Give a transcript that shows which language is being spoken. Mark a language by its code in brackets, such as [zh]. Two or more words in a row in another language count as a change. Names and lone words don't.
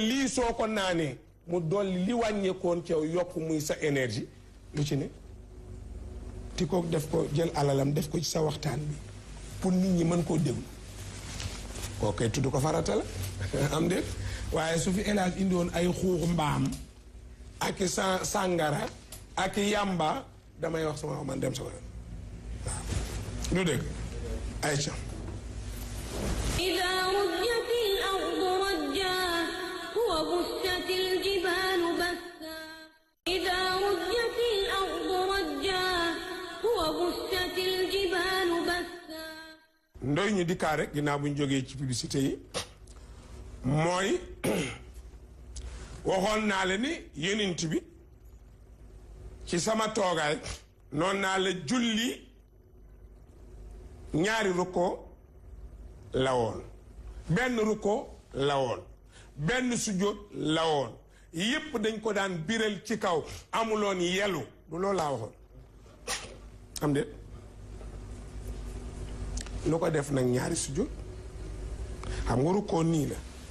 [wo] lii soo ko naanee mu dolli li wàññeekoon ci yow yokk muy sa énergie lu ci ne ti ko def ko jël alalam def ko ci sa waxtaan bi pour nit ñi mën koo déglu koo koy tudd ko farata la am déet waaye su fi élage indi woon ay xuux mbaam ak i sàngara ak i yàmba damay wax sama man dem sama yoon waaw lu dégg Aïcha [ar] إذا رجت الأرض رجا وبست الجبال بسا إذا رجت الأرض رجا وبست الجبال بسا [wo] ndoy ñu dikkaa rek ginnaaw bu ñu jógee ci publicité yi mooy waxoon naa la ni yonent bi ci sama toogaay noonu naa la julli ñaari rukkoo la woon benn rukkoo la woon benn sujjóot la woon yépp dañ ko daan biral ci kaw amuloon yelu du loolu laa waxoon am de lu ko def nag ñaari sujjóot xam nga rukkoo nii la